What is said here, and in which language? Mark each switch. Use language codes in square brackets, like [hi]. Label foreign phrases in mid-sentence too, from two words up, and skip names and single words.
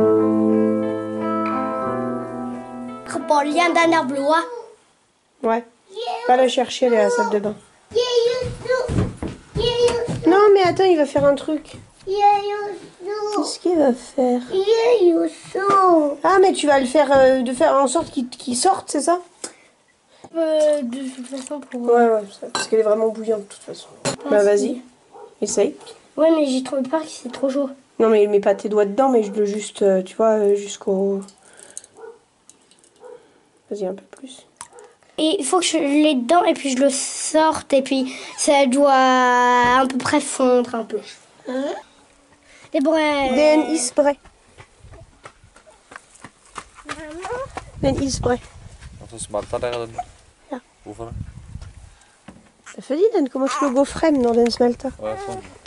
[no] Bollen, den der blå. [fr] Ouais. Va la chercher, elle est à la salle de bain. Non, mais attends, il va faire un truc. Qu'est-ce qu'il va faire? Ah, mais tu vas le faire, de faire en sorte qu'il sorte, c'est ça? De toute façon, pour... Ouais, parce qu'elle est vraiment bouillante, de toute façon. Bah, vas-y, essaye. Ouais, mais j'ai trop peur que c'est trop chaud. Non, mais mets pas tes doigts dedans, mais je veux juste, tu vois, jusqu'au... Vas-y, un peu plus. Et il faut que je l'ai dedans et puis je le sorte et puis ça doit à peu près fondre un peu. [sv] Det är en isbre. Det är en isbre. [no] Og så smelter dere den. Ja. Hvorfor det? Det er fordi den kommer til å gå frem når den smelter. Ja, sånn.